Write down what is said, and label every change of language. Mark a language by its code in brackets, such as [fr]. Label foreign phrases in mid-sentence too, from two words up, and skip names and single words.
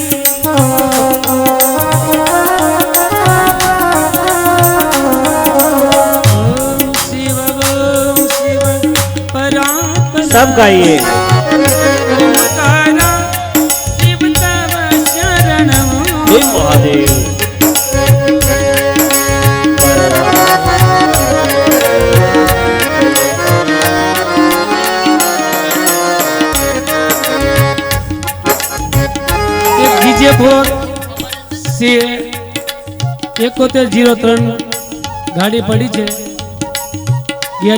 [sa] ओम शिव परात्परा [hi] सब गाइए. [sa] ओमकारा शिव तव शरणं. [hi] हे महादेव. [en] DJ four [gu] से 7103 ગાડી પડી છે